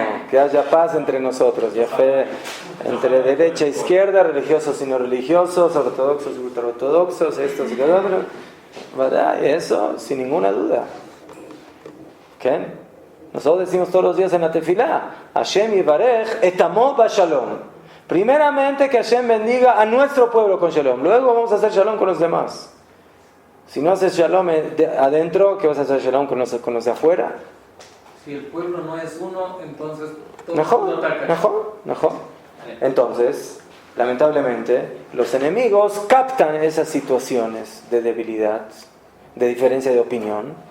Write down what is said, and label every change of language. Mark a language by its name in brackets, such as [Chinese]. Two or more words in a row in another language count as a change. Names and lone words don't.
[Spanish] Que haya paz entre nosotros, ya fe, entre derecha e izquierda, religiosos y no religiosos, ortodoxos y ultraortodoxos, estos y los otros. ¿Verdad? Eso, sin ninguna duda. ¿Qué? Nosotros decimos todos los días en la tefilá, [Hebrew] השם יברך את עמו בשלום. [Spanish] Primeramente que Hashem bendiga a nuestro pueblo con shalom. Luego vamos a hacer shalom con los demás. Si no haces shalom adentro, ¿qué vas a hacer shalom con los de afuera? Si el pueblo no es uno, entonces todo Mejor. Entonces, lamentablemente, los enemigos captan esas situaciones de debilidad, de diferencia de opinión.